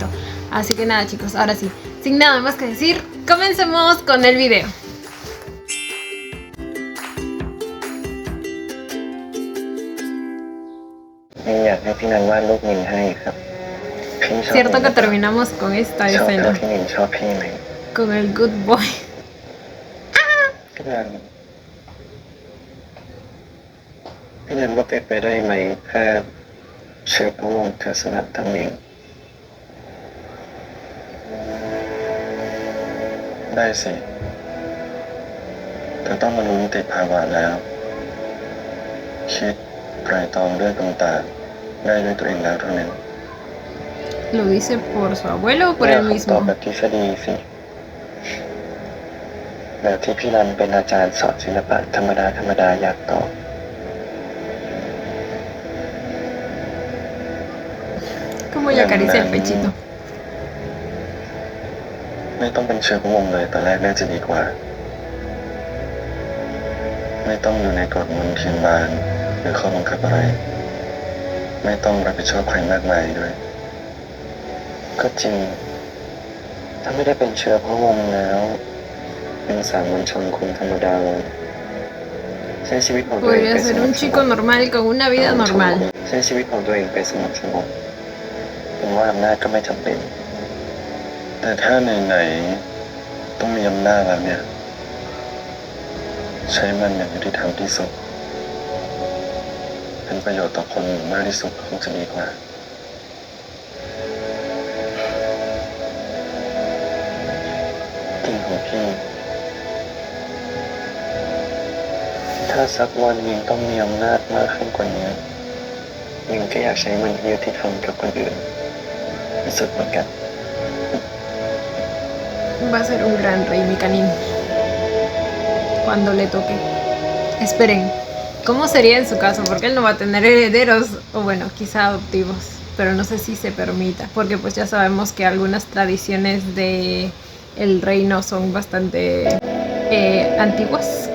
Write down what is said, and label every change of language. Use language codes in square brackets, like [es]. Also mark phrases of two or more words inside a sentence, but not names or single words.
[es] Así que nada chicos, ahora sí, sin nada más que decir, comencemos con el video. Cierto que terminamos con esta escena, con el [en] good boy. [th] ได้สิแต่ต้องมาลุ้นติดภาวะแล้วคิดไตร่ตรองเรื่องต่างๆได้ด้วยตัวเองแล้วเท่านั้น [es] ¿Lo dice por su abuelo o por él [th] ตอบ [es] mismo? [th] แบบทฤษฎีสิแบบที่พี่รันเป็นอาจารย์สอนศิลปะธรรมดาอยากตอบ [es] Como le acaricia el pechito. [th] ไม่ต้องเป็นเชื้อพระวงศ์เลยตอนแรกน่าจะดีกว่าไม่ต้องอยู่ในกฎมนเทียนบานหรือข้อบังคับอะไรไม่ต้องรับผิดชอบใครมากมายด้วยก็จริงถ้าไม่ได้เป็นเชื้อพระวงศ์แล้วเป็นสามัญชนคนธรรมดาเลยใช้ชีวิตของตัวเอง [es] Podría ser un chico normal con una vida normal. [th] ใช้ชีวิตของตัวเองไปสงบผมว่าอำนาจก็ไม่จำเป็นแต่ถ้าไหนๆต้องมีอำนาจแล้วเนี่ย ใช้มันอย่างยุติธรรมที่สุดเป็นประโยชน์ต่อคนมากที่สุดคงจะดีกว่ากิ่งของพี่ถ้าสักวันยิงต้องมีอำนาจมากขึ้นกว่านี้ยิงก็อยากใช้มันยุติธรรมกับคนอื่นที่สุดเหมือนกัน [es] Va a ser un gran rey, mi Kanin, cuando le toque. Esperen, ¿cómo sería en su caso? Porque él no va a tener herederos, o bueno, quizá adoptivos, pero no sé si se permita, porque pues ya sabemos que algunas tradiciones de el reino son bastante antiguas.